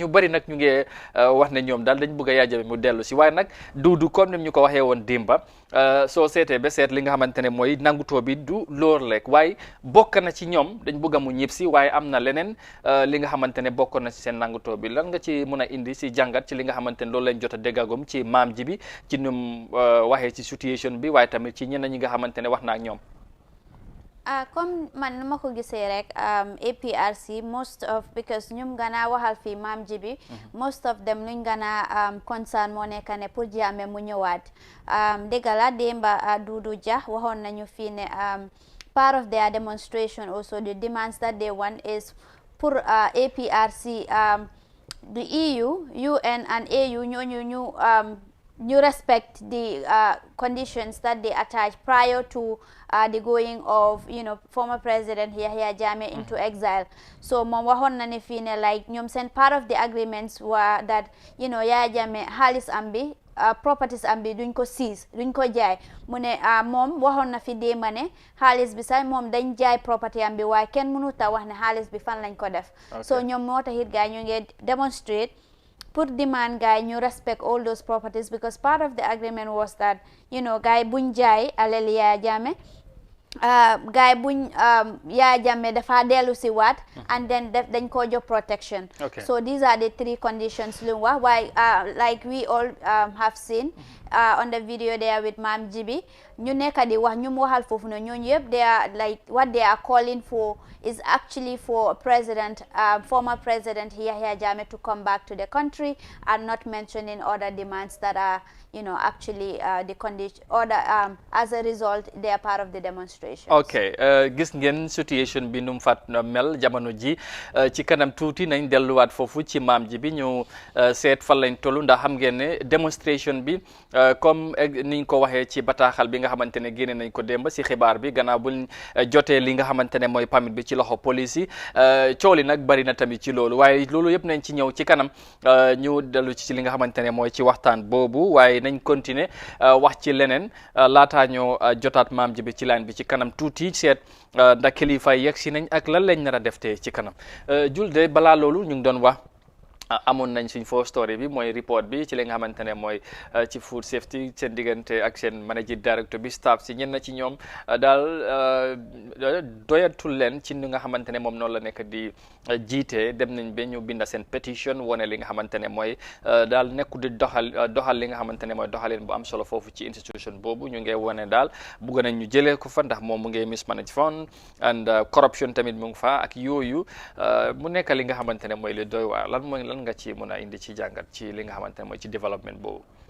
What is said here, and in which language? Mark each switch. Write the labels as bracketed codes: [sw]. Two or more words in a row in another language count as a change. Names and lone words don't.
[wo] ñu bari nag ñu ngi wax ne ñoom daal dañ bëgg a Yaya Jammeh mu dellu si waaye nag duudu comme ni ñu ko waxee woon démba soo seetee ba seet li nga xamante ne mooy nangutoo bi du loor lekk waaye bokk na ci ñoom dañ bëgg a mu ñib si waaye am na leneen li nga xamante ne bokk na ci seen nangutoo bi lan nga ci mën a indi si jàngat ci li nga xamante ne loolu lañ jot a déggagum ci maam ji bi ci num waxee ci situation bi waaye tamit ci ñeneen ñi nga xamante ne wax na ak ñoom. Comme man ma ko gisee rek APRC [en] most of because [wo] ñum gana waxal fii maam ji bi most [en] of them [wo] luñ gana concern moo nekk ne pour Jammeh mu ñëwaat dëgg la démba Dudu Jah waxoon nañu fii ne [en] part of their demonstration also the demands that they want is pour APRC the EU UN and AU ñu respect the conditions that they attach prior to the going of former president Yahya Jammeh into exile. [wo] So moom waxoon na ne fii ne like ñoom seen [en] part of the agreements were that [wo] Yahya Jammeh xaalis am bi properties am bi duñ ko seize duñ ko jaay mu ne moom waxoon na fi démba ne xaalis bi sax moom dañ jaay property am bi waaye kenn mënut a wax ne xaalis bi fan lañ ko def. So ñoom moo taxit gaay ñu ngi demonstrate pour demand guy ñu [en] respect all those properties because part of the agreement was that [wo] guy buñ jaay alal Yaya Jammeh guy buñ Yaya Jammeh dafa dellu si waat [en] and then [wo] dañ ko jox protection. [en] So these are the three conditions [wo] lu wax [en] why like we all have seen on the video there with Mam Jibi [wo] ñu nekk di wax ñu mu waxal foofu noonu ñooñu yëpp [en] they are like what they are calling for is actually for former president Yahya Jammeh to come back to the country and not mentioning other demands that are actually the condition as a result they are part of the demonstration. [wo] Gis ngeen situation bi num fat mel jamono ji ci kanam tuuti nañ delluwaat foofu ci maam ji bi ñu seet fan lañ tollu ndax xam ngeen ne demonstration bi comme niñ ko waxee ci bataaxal bi nga xamante ne génne nañ ko démb si xibaar bi gannaaw buñ jotee li nga xamante ne mooy permit bi ci loxo police yi cooli nag bari na tamit ci loolu waaye loolu yëpp nañ ci ñëw ci kanam ñu dellu ci li nga xamante ne mooy ci waxtaan boobu waaye nañ continuer wax ci leneen laataa ñoo jotaat maam ji bi ci line bi ci kanam tuuti seet ndax kilifa yegg si nañ ak lan lañ nar a def te ci kanam julde balaa loolu ñu ngi doon wax amoon nañ suñ [en] first story [wo] bi mooy report bi ci li nga xamante ne mooy ci [en] food safety [wo] seen diggante ak seen [en] managing director [wo] bi staff si ñenn ci ñoom daal doyatul leen ci ni nga xamante ne moom noonu la nekk di jiite dem nañ ba ñu binda seen petition wone li nga xamante ne mooy daal nekku di doxal li nga xamante ne mooy doxalin bu am solo foofu ci institution boobu ñu ngi wone daal bugg nañ ñu jëlee ko fa ndax moom mu ngi [en] mismanage fund and corruption [wo] tamit mu ngi fa ak yooyu mu nekk li nga xamante ne mooy li doy waar lan nga ci mën a indi ci jàngat ci li nga xamante ne mooy ci développement boobu.